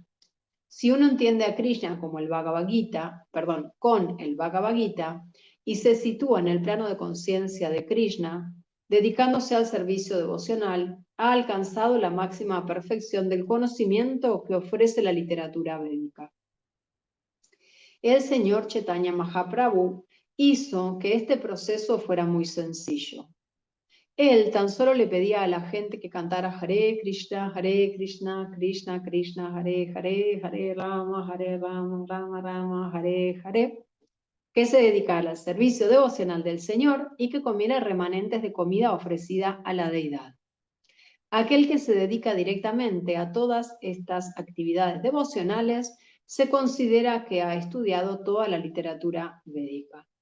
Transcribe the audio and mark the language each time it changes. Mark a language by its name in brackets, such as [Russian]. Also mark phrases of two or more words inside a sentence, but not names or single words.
[Spanish] Si uno entiende a Krishna como el Bhagavad Gita, con el Bhagavad Gita, y se sitúa en el plano de conciencia de Krishna, dedicándose al servicio devocional, ha alcanzado la máxima perfección del conocimiento que ofrece la literatura védica. El señor Chaitanya Mahaprabhu hizo que este proceso fuera muy sencillo. Él tan solo le pedía a la gente que cantara Hare Krishna, Krishna Krishna, Hare Hare, Hare Rama, Rama Rama, Hare Hare, que se dedicara al servicio devocional del Señor y que comiera remanentes de comida ofrecida a la deidad. Aquel que se dedica directamente a todas estas actividades devocionales se considera que ha estudiado toda la literatura védica.